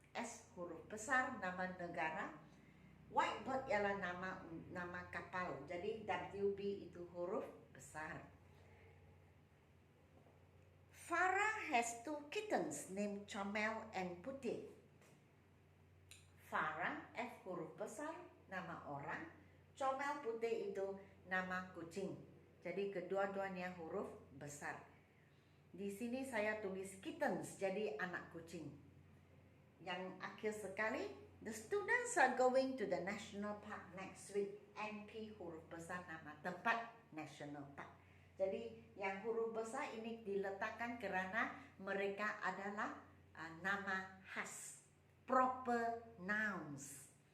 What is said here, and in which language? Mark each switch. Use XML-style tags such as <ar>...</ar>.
<ms>S huruf besar, nama negara. White Bird ialah nama kapal, jadi WB itu huruf besar.</ms> <en>Farah has 2 kittens named Chomel and Putih.</en> <ms>Farah, F huruf besar, nama orang. Chomel Putih itu nama kucing. Jadi kedua-duanya huruf besar. Di sini saya tulis kittens, jadi anak kucing. Yang akhir sekali,</ms> <en>the students are going to the national park next week.</en> <ms>NP huruf besar nama tempat national park. Jadi yang huruf besar ini diletakkan kerana mereka adalah nama khas, proper nouns.</ms>